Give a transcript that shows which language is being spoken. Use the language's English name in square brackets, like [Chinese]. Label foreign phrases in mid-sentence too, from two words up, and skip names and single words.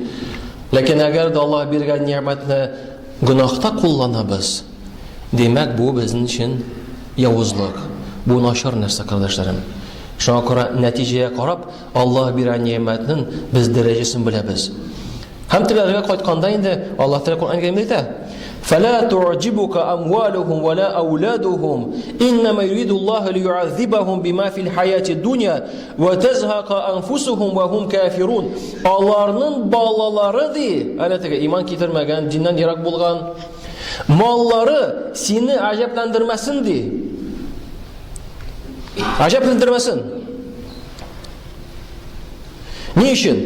[Tatar] Ләкин әгәр дә Аллаһ биргән ниъмәтне гөнаһта кулланабыз, демәк бу безнең өчен явызлык. Бу начар нәрсә, кардәшләрем. Шуңа күрә нәтиҗәгә карап, Аллаһ биргән ниъмәтнең без дәрәҗәсен беләбез. Һәм тегеләргә кайтканда инде Аллаһ Тәала Кур'ан Кәримдә әйтә: [Arabic] "فلا تعجبك أموالهم ولا أولادهم إنما يريد الله ليعذبهم بما في الحياة الدنيا وتزهق أنفسهم وهم كافرون." [Tatar] Аларның балалары ди, әнә теге иман китермәгән, диннән ерак булган, маллары сине аҗәпләндермәсен ди. Аҗәпләндермәсен. Ни өчен?